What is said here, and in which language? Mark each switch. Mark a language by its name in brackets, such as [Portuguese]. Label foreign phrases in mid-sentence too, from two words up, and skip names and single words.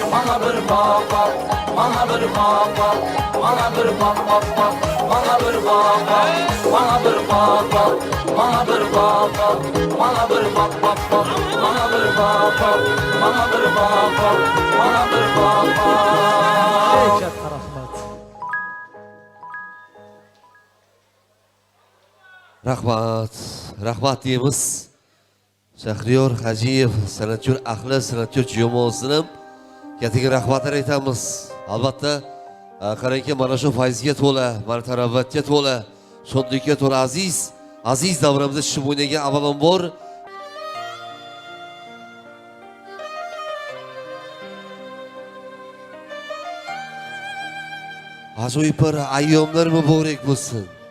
[Turkish] Bana bir bak bak, bana bir bak bak, bana bir bak bak bak, bana bir bak bak, bana bir bak bak, bana bir bak bak, bana bir bak bak bak, bana bir bak bak, bana bir bak bak, bana bir bak bak. [Uzbek] Çok rahmat. Rahmat, rahmat deymiz. Shahriyor Hajiyev san'atyor ahli, san'atyor jamoasini katta rahmatlar aytamiz. Albatta, qarangki mana shu fayzga to'la, mana tarovatga to'la, shodlikka to'la aziz davramizda tushib o'ynagan avvalambor ajoyib bir ayyomlar muborak bo'lsin.